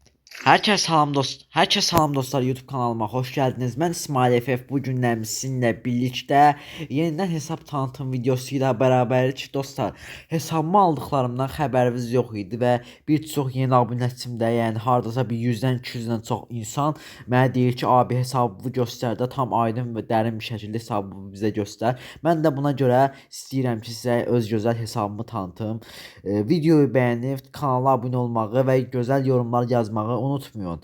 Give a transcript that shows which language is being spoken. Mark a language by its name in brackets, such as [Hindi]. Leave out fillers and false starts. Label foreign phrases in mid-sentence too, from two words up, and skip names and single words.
[Turkish] Herkese salam dostlar, YouTube kanalıma hoş geldiniz. Ben İsmail FF. Bugün sizinle birlikte yeniden hesap tanıtım videosuyla beraberlik dostlar. Hesabımı aldıklarımdan haberiniz yok idi ve [Azerbaijani] birçok yeni abunəçimdə, yəni hardasa bir 100-dən 200-dən çox insan mənə deyir ki, abi hesabı göstər də, tam aydın və dərin bir şəkildə hesabı bizə göstər. Mən də buna görə istəyirəm ki, sizə öz gözəl hesabımı tanıtım. Videoyu bəyənib kanala abunə olmağı və gözəl yorumlar yazmağı unutmayın.